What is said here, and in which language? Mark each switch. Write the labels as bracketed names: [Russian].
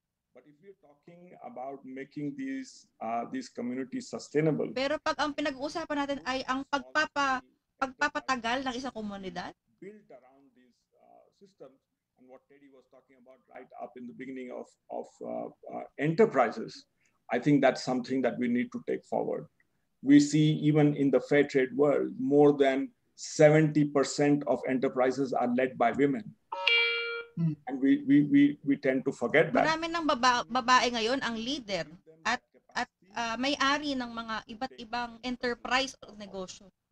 [English] But if we're talking about making these communities sustainable, [Filipino] pero pag ang pinag-uusapan natin ay ang pagpapatagal ng isang komunidad, [English] built around these systems, and what Teddy was talking about right up in the beginning of enterprises, I think that's something that we need to take forward. We see even in the fair trade world, more than 70% of enterprises are led by women. And we tend to forget that. [Filipino] Marami ng babae ngayon ang leader at may-ari ng mga iba't ibang enterprise o negosyo.